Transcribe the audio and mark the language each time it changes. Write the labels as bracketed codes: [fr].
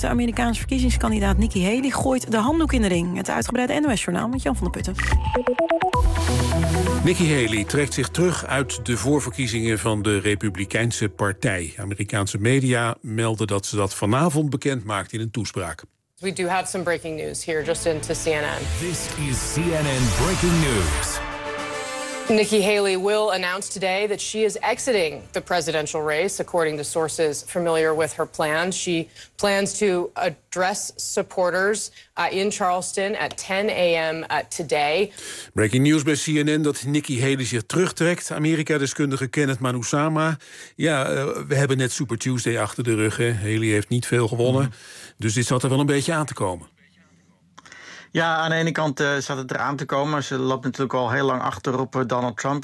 [nl] De Amerikaanse verkiezingskandidaat Nikki Haley gooit de handdoek in de ring. Het uitgebreide NOS-journaal met Jan van der Putten. Nikki Haley trekt zich terug uit de voorverkiezingen van de Republikeinse Partij. Amerikaanse media melden dat ze dat vanavond bekend maakt in een toespraak. [en] We do have some breaking news here, just into CNN. This is CNN breaking news. Nikki Haley will announce today that she is exiting the presidential race, according to sources familiar with her plans. She plans to address supporters in Charleston at 10 a.m. Today. [nl] Breaking news bij CNN dat Nikki Haley zich terugtrekt. Amerika-deskundige Kenneth Manusama. Ja, we hebben net Super Tuesday achter de rug. Hè. Haley heeft niet veel gewonnen. Dus dit zat er wel een beetje aan te komen. Ja, aan de ene kant zat het eraan te komen. Ze loopt natuurlijk al heel lang achter op Donald Trump.